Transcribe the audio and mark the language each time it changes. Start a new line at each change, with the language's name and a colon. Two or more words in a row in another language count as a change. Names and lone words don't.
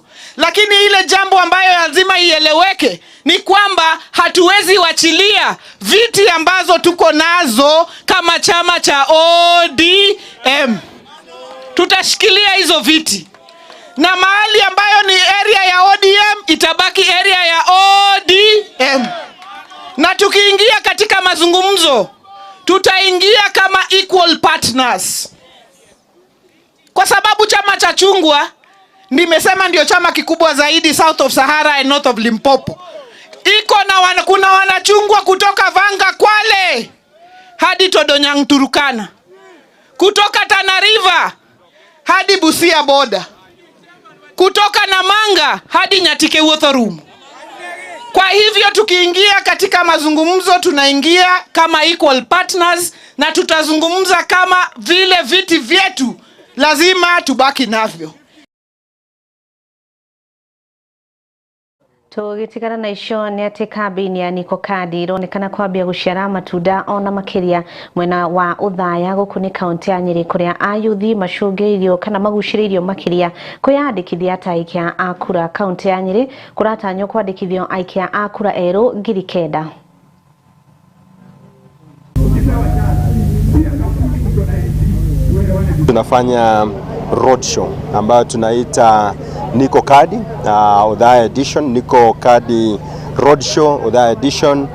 Swahili: Lakini ile jambo ambayo lazima ieleweke ni kwamba hatuwezi wachilia viti ambazo tuko nazo kama chama cha ODM. Tutashikilia hizo viti. Na mahali ambayo ni area ya ODM itabaki area ya ODM. Na tukiingia katika mazungumzo tutaingia kama
English: equal partners.
Swahili: Kwa sababu chama cha chungwa nimesema ndio chama kikubwa zaidi
English: South of Sahara and North of Limpopo.
Swahili: Kuna wanachungwa kutoka Vanga Kwale hadi Todonyang Turukana. Kutoka Tana River hadi Busia border. Kutoka Namanga hadi Nyatike Wothorum. Kwa hivyo tukiingia katika mazungumzo tunaingia kama
English: equal partners
Swahili: na tutazungumza kama vile viti vyetu lazima tubaki navyo.
Kikuyu: Tũgĩtigana na icio nĩ atĩ kambĩini ya Niko Kadi ironekana kwambia gũciara matunda ona makĩria mwena wa ũthaya gũkũ nĩ kaunti ya Nyeri kũrĩa ayuthi macũngĩrĩirio kana magucĩrĩirio makĩria kwĩyandĩkithia ta aikia a kura. Kaunti ya Nyeri kũratanywo kwandĩkithio aikia a kura erũ 9,000.
Swahili: Tunafanya roadshow ambayo tunaita Niko Kadi Udhaya Edition, Niko Kadi Roadshow Udhaya Edition.